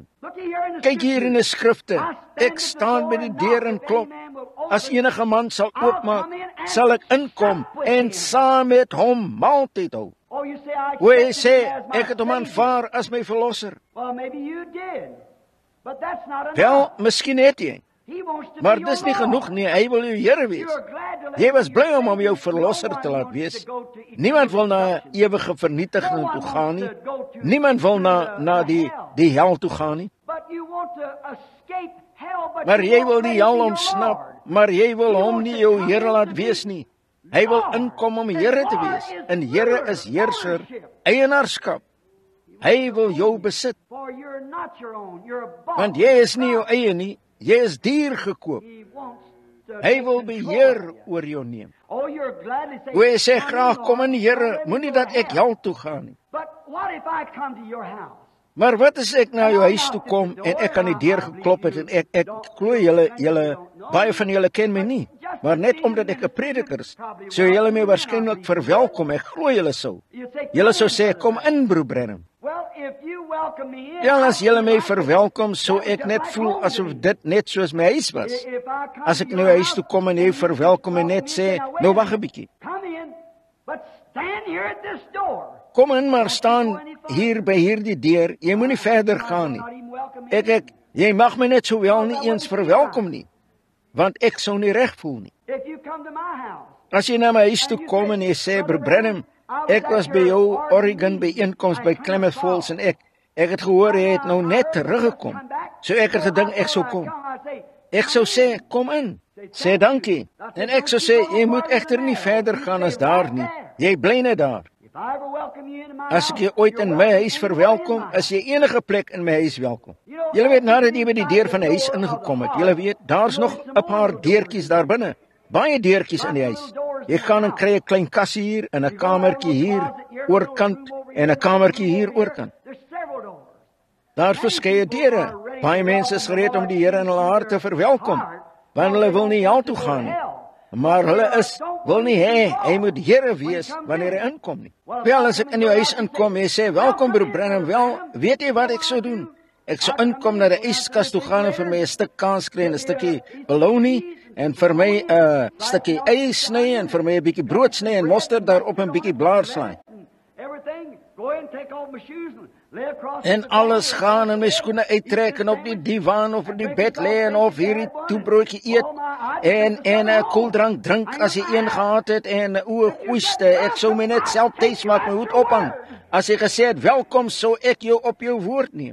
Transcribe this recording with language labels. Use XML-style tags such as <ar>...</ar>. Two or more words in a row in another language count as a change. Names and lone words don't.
<af>Kyk hier in die skrifte. Ek staan by die deur en klop. As enige man sal oopmaak, sal ek inkom en saam met hom maaltyd hou. Hoe hy sê, ek het hom aanvaar as my verlosser.</af> <en>But that's not enough.</en> <af>Wel, miskien het jy.</af> <en>He wants to</en> <af>Maar</af> <en>be</en> <af>dis</af> <en>your</en> <af>nie</af> <en>Lord.</en> <af>genoeg nie, hy wil jou Here wees.</af> <en>You're glad to let</en> <af>Jy was</af> <en>him</en> <af>bly</af> <en>be your</en> <af>om jou</af> <en>Savior.</en> <af>verlosser</af> <en>No</en> <af>te</af> <en>one</en> <af>laat</af> <en>wants</en> <af>wees.</af> <en>to go to eternal</en> <af>Niemand wil na</af> <en>destruction.</en> <af>ewige vernietiging</af> <en>No</en> <af>toe</af> <en>one</en> <af>gaan nie.</af> <en>wants to go to</en> <af>Niemand wil na</af> <en>hell.</en> <af>die hel toe gaan nie.</af> <en>But you want to escape hell, but</en> <af>Maar</af> <en>you</en> <af>jy</af> <en>won't</en> <af>wil</af> <en>let</en> <af>die</af> <en>him be</en> <af>hel</af> <en>your</en> <af>ontsnap,</af> <en>Lord.</en> <af>maar jy wil hom nie jou Here laat wees nie. Hy wil inkom om Here te wees. En Here is heerser, eienaarskap. Hy wil jou besit,</af> <en>For you're not your own, you're bought.</en> <af>want jy is nie jou eie nie, jy is duur gekoop.</af> <en>He wants to</en> <af>Hy</af> <en>take</en> <af>wil</af> <en>control</en> <af>beheer</af> <en>of you.</en> <af>oor jou neem.</af> <en>Oh, you're gladly saying,</en> <af>O, hy sê</af> <en>"Come</en> <af>graag,</af> <en>in,</en> <af>kom in</af> <en>Lord,</en> <af>Here,</af> <en>let me</en> <af>moenie</af> <en>go</en> <af>dat</af> <en>to</en> <af>ek</af> <en>hell."</en> <af>hel toe gaan nie.</af> <en>But what if I come to your house?</en> <af>Maar wat as ek na jou huis toe kom en ek aan die deur geklop het en ek glo julle baie van julle ken my nie, maar net omdat ek 'n prediker is, sou julle my waarskynlik verwelkom. Ek glo julle sou.</af> <en>You say,</en> <af>Julle sou</af> <en>"Come</en> <af>sê</af> <en>in,</en> <af>kom</af> <en>brother."</en> <af>in broer Branham.</af> <en>Well, if you welcome me in,</en> <af>Ja, as julle my</af> <en>I feel like</en> <af>verwelkom, sou</af> <en>that was</en> <af>ek</af> <en>just</en> <af>net</af> <en>like</en> <af>voel</af> <en>home to</en> <af>asof</af> <en>me.</en> <af>dit net soos my huis was.</af> <en>If I come</en> <af>As</af> <en>to</en> <af>ek</af> <en>your</en> <af>nou huis</af> <en>house</en> <af>toe kom en jy</af> <en>and you</en> <af>verwelkom en</af> <en>welcome</en> <af>net</af> <en>me,</en> <af>sê,</af> <en>now, wait</en> <af>nou</af> <en>a</en> <af>wag 'n</af> <en>minute.</en> <af>bietjie.</af> <en>Come in, but stand here at this door.</en> <af>Kom in maar staan hier by hierdie deur. Jy moenie verder gaan nie.</af> <en>Not even welcome me in.</en> <af>Jy mag my net sowel nie eens verwelkom nie, want ek sou nie reg voel nie.</af> <en>If you come to my house,</en> <af>As jy na my huis toe kom en jy sê, broer Branham, ek was by jou Oregon byeenkoms by Klamath Falls en ek het gehoor jy het nou net teruggekom. So ek het gedink ek sou kom. Ek sou sê, kom in. Sê dankie. En ek sou sê, jy moet egter nie verder gaan as daar nie. Jy bly net daar.</af> <en>if I ever welcome you into my</en> <af>As</af> <en>house,</en> <af>ek jou ooit in my huis verwelkom, is jy enige plek in my huis welkom. Julle weet nadat jy by die deur van die huis ingekom het, julle weet, daar's nog 'n paar deurtjies daar binne. Baie deurtjies in die huis. Jy gaan en kry 'n klein kassie hier en 'n kamertjie hier oorkant en 'n kamertjie hier oorkant.</af> <en>There's several doors.</en> <af>Daar's verskeie deure. Baie mense is gereed om die Here in hulle hart te verwelkom, want hulle wil nie hel toe gaan nie. Maar hulle wil nie hê hy moet Here wees wanneer hy inkom nie. Wel, as ek in jou huis inkom en jy sê, welkom broer Branham, wel, weet jy wat ek sou doen? Ek sou inkom na die yskas toe gaan en vir my 'n stuk kaas kry en 'n stukkie bologna en vir my 'n stukkie ei sny en vir my 'n bietjie brood sny en mosterd daarop en 'n bietjie blaarslaai.</af> <en>Everything, go ahead and take off my shoes and lay across</en> <af>En</af> <en>the</en> <af>alles</af> <en>bed.</en> <af>gaan en my skoene uittrek en op die divan of op die bed lê en of hierdie toebroodjie eet en 'n koeldrank drink as jy een gehad het en o, goeiste, ek sou my net self tuis maak, my hoed ophang. As jy gesê het welkom, sou ek jou op jou woord neem.</af>